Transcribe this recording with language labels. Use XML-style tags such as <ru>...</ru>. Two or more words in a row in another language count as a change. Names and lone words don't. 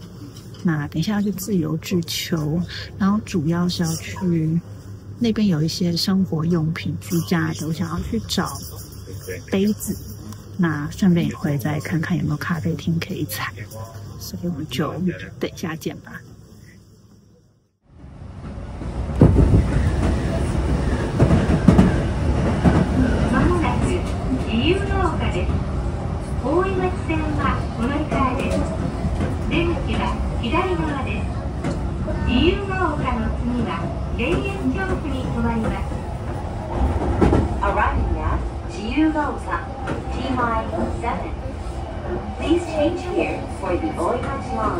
<zh>那等一下要去自由之丘，然後主要是要去那邊有一些生活用品居家的，我想要去找杯子。那順便也會再看看有沒有咖啡廳可以採，所以我們就等一下見吧。</zh> <ja>まもなく自由が丘です。大井町線はお乗り換えです。出口は左側です。自由が丘の次は田園調布に停まります。</ja> <en>Arriving at 自由が丘 T-Line 7. Please change here for the Oimachi line.</en>